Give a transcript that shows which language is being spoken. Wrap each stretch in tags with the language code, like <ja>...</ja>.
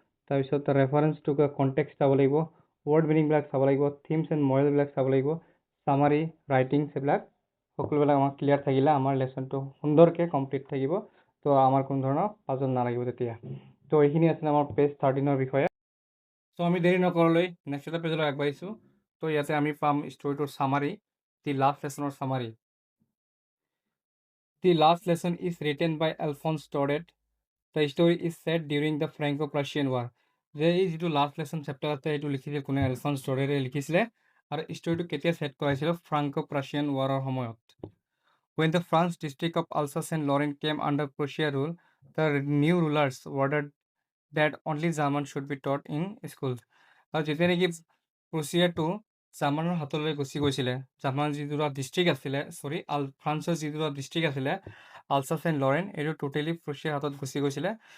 <as>তাৰপিছত reference two context চাব লাগিব, ৱৰ্ড মিনিংবিলাক চাব লাগিব, থিমছ এণ্ড মৰেলবিলাক চাব লাগিব, চামাৰী, ৰাইটিংছ, এইবিলাক সকলোবিলাক আমাৰ ক্লিয়াৰ থাকিলে আমাৰ লেচনটো সুন্দৰকৈ কমপ্লিট থাকিব। তো আমাৰ কোনো ধৰণৰ পাজল নালাগিব তেতিয়া। তো এইখিনি আছিলে আমাৰ পেজ 13ৰ বিষয়ে। চ' আমি দেৰি নকৰালৈ নেক্সট এটা পেজলৈ আগবাঢ়িছোঁ। তো ইয়াতে আমি পাম ষ্টৰিটোৰ summary, the last লেচনৰ summary.</as> <en>The last lesson is written by Alphonse Daudet. The story is set during the Franco-Prussian War.</en> <as>যে এই যিটো লাষ্ট লেচন চেপ্টাৰ আছে, এইটো লিখিছিল কোনে, এলফন্স ডৰেৰে লিখিছিলে। আৰু ষ্টৰিটো কেতিয়া ছেট কৰাইছিল, ফ্ৰাংকো প্ৰাছিয়ান ৱাৰৰ সময়ত।</as> <en>When the France district of Alsace-Lorraine came under Prussia rule, the new rulers ordered that only German should be taught in schools.</en> <as>আৰু যেতিয়া নেকি প্ৰুছিয়াটো জাৰ্মানৰ হাতলৈ গুচি গৈছিলে, জাৰ্মানৰ যিটো ডিষ্ট্ৰিক্ট আছিলে, ফ্ৰান্সৰ যিটো ডিষ্ট্ৰিক্ট আছিলে আলচাছ এণ্ড লৰেন, এইটো টোটেলি প্ৰুছিয়াৰ হাতত গুচি গৈছিলে।</as>